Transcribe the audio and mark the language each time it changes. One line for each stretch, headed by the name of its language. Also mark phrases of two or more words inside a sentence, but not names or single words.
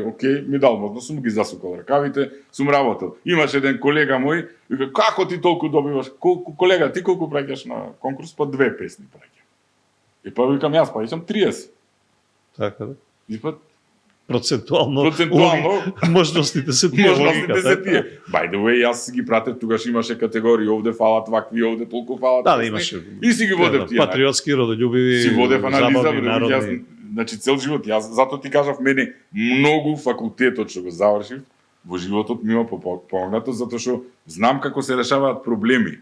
Macedonian: Океј, ми дал можност, сум ги засукал ракавите, сум работел. Имаш еден колега мој, вика, како ти толку добиваш? Колега, ти колку праќаш на конкурс? Па 2 песни праќам. И па викам јас, па исам 30. Така да. И па процентуално можностите се тие. Можностите се тие.
English: By the way,
Macedonian: јас ги пратев, тогаш имаше категории, овде фалат вакви, овде толку фалат. Да, имаше. И си ги водев тие. Патриотски, родолюбиви, си водев анализа, народни. Значи цел живот, јас затоа ти кажав, мене многу факултетот што го завршив во животот ми има помогнато, затоа што знам како се решаваат проблеми.